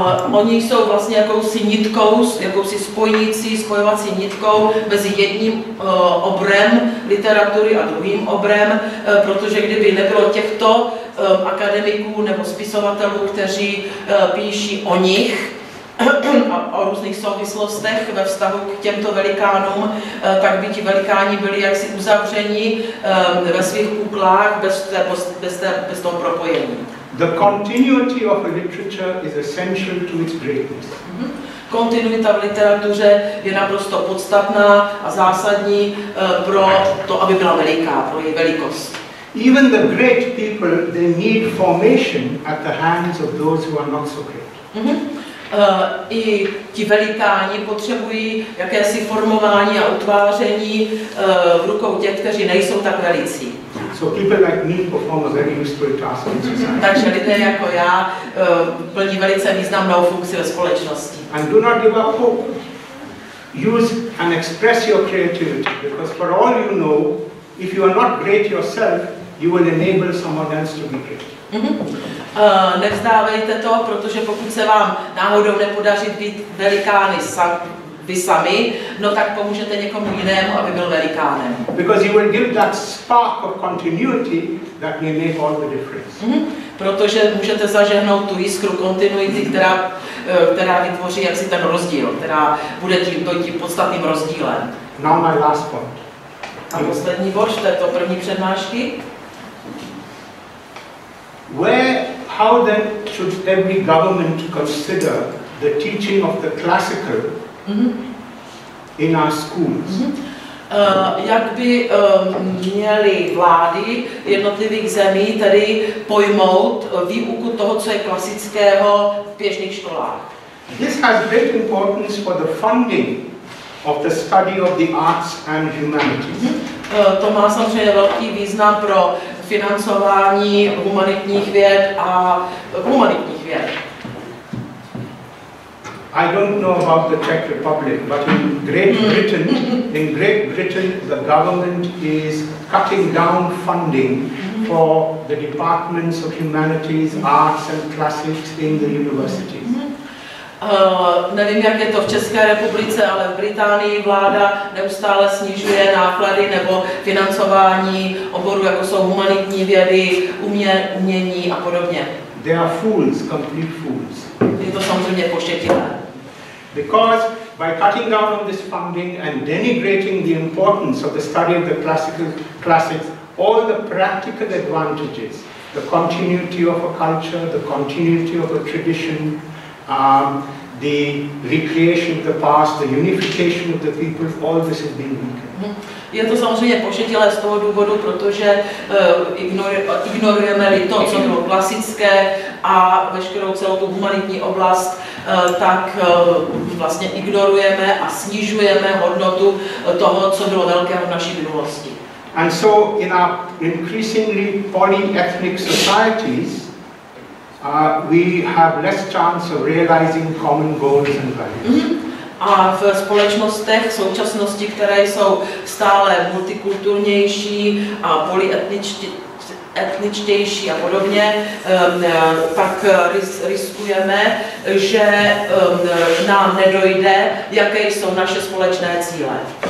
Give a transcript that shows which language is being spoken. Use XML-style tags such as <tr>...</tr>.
<cs>Oni jsou vlastně jakousi nitkou, jakousi spojovací nitkou mezi jedním obrem literatury a druhým obrem, protože kdyby nebylo těchto akademiků nebo spisovatelů, kteří píší o nich a o různých souvislostech ve vztahu k těmto velikánům, tak by ti velikáni byli jaksi uzavřeni ve svých kuklách bez toho propojení.</cs> <en>The continuity of a literature is essential to its greatness.</en> <cs>Kontinuita v literatuře je naprosto podstatná a zásadní pro to, aby byla veliká, pro její velikost.</cs> <en>Even the great people, they need formation at the hands of those who are not so great.</en> <cs>I ti velikáni potřebují jakési formování a utváření v rukou těch, kteří nejsou tak velicí.</cs> <en>So people like me perform a very useful task in society.</en> <cs>Takže lidé jako já plní velice významnou funkci ve společnosti.</cs> <en>And do not give up hope. Use and express your creativity, because for all you know, if you are not great yourself, you will enable someone else to be great.</en> <cs>Nevzdávejte to, protože pokud se vám náhodou nepodaří být velikány vy sami, no tak pomůžete někomu jinému, aby byl velikánem.</cs> <en>Because you will give that spark of continuity that may make all the difference.</en> <cs>Protože můžete zažehnout tu jiskru kontinuity, která vytvoří jaksi ten rozdíl, která bude tím podstatným rozdílem.</cs> <en>Now my last point.</en> <cs>A poslední bod této první přednášky.</cs> <en>How then should every government consider the teaching of the classical in our schools?</en> <cs>Jak by měly vlády jednotlivých zemí tedy pojmout výuku toho, co je klasického v běžných školách?</cs> <en>This has great importance for the funding of the study of the arts and humanities.</en> <cs>To má samozřejmě velký význam pro financování humanitních věd a humanitních věd.</cs> <en>I don't know about the Czech Republic, but in Great Britain, the government is cutting down funding for the departments of humanities, arts and classics in the universities.</en> <cs>Nevím, jak je to v České republice, ale v Británii vláda neustále snižuje náklady nebo financování oborů, jako jsou humanitní vědy, umění a podobně.</cs> <en>They are fools, complete fools.</en> <cs>Je to samozřejmě pošetilé.</cs> <en>Because by cutting down on this funding and denigrating the importance of the study of the classics, all the practical advantages, the continuity of a culture, the continuity of a tradition, the recreation of the past, the unification of the people, all this has been weakened.</en> <cs>Je to samozřejmě pošetilé z toho důvodu, protože ignorujeme-li to, co bylo klasické a veškerou celou tu humanitní oblast, tak vlastně ignorujeme a snižujeme hodnotu toho, co bylo velkého v naší minulosti.</cs> <en>And so in our increasingly polyethnic societies, we have less chance of realizing common goals and values.</en> <cs>A v společnostech v současnosti, které jsou stále multikulturnější a polyetničtější a podobně, tak riskujeme, že nám nedojde, jaké jsou naše společné cíle.</cs>